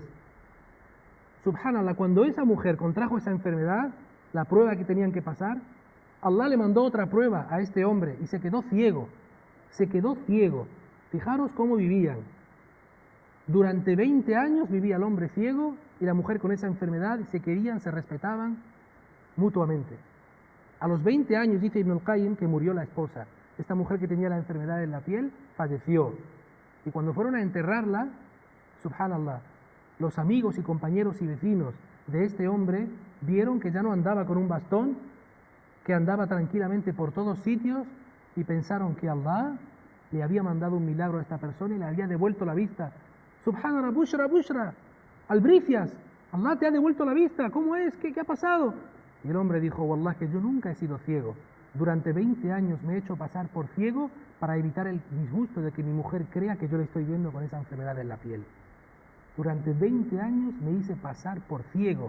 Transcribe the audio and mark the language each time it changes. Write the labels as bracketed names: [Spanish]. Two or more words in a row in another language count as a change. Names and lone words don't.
[Spanish] Subhanallah, cuando esa mujer contrajo esa enfermedad, la prueba que tenían que pasar, Allah le mandó otra prueba a este hombre y se quedó ciego. Fijaros cómo vivían. Durante 20 años vivía el hombre ciego y la mujer con esa enfermedad, y se querían, se respetaban mutuamente. A los 20 años, dice Ibn al-Qayyim, que murió la esposa. Esta mujer que tenía la enfermedad en la piel falleció. Y cuando fueron a enterrarla, subhanallah, los amigos y compañeros y vecinos de este hombre vieron que ya no andaba con un bastón, que andaba tranquilamente por todos sitios, y pensaron que Allah le había mandado un milagro a esta persona y le había devuelto la vista. [Arabic] سبحان الله، بشرى, [Spanish] albricias, Allah te ha devuelto la vista, ¿cómo es? ¿Qué ha pasado? Y el hombre dijo, wallah, que yo nunca he sido ciego. Durante 20 años me he hecho pasar por ciego para evitar el disgusto de que mi mujer crea que yo le estoy viendo con esa enfermedad en la piel. Durante 20 años me hice pasar por ciego.